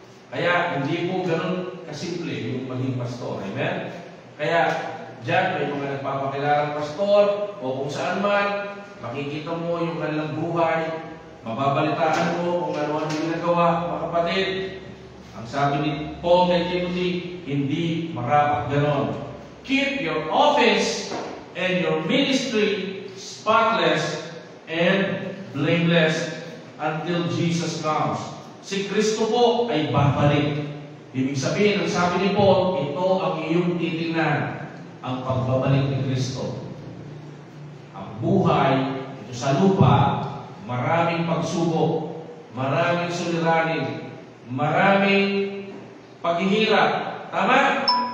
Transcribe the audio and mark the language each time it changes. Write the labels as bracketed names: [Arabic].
[Filipino] Kaya hindi po ganun kasimple yung maging pastor. Amen? Kaya diyan may mga nagpapakilalang pastor o kung saan man, makikita mo yung kanilang buhay, mababalitaan mo kung ano ang ginagawa, mga kapatid. Ang sabi ni Paul kay Timothy, hindi marapat ganon. [English] Keep your office and your ministry spotless and blameless until Jesus comes. [Filipino] Si Kristo po ay babalik. Ibig sabihin, ang sabi ni Paul, ito ang iyong titingnan, ang pagbabalik ni Kristo. Ang buhay ito sa lupa, maraming pagsubok, maraming suliranin, maraming paghihirap. Tama?